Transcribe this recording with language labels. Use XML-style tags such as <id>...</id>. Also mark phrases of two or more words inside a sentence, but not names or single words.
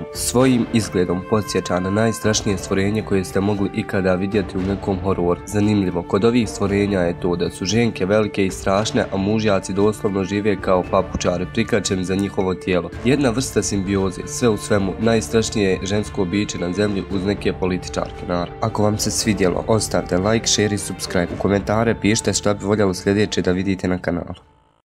<bs>Svojim izgledom podsjeća na najstrašnije stvorenje koje ste mogli ikada vidjeti u nekom hororu. Zanimljivo, kod ovih stvorenja je to da su ženke velike i strašne, a mužjaci doslovno žive kao papučari prikačeni za njihovo tijelo. Jedna vrsta simbioze, sve u svemu najstrašnije žensko biće na zemlji uz neke političarke. Ako vam se svidjelo, ostavite</bs> <en>like, share</en> <bs>i subscribe. U komentare pišite šta bi voljeli sljedeće da vidite na kanalu.</bs>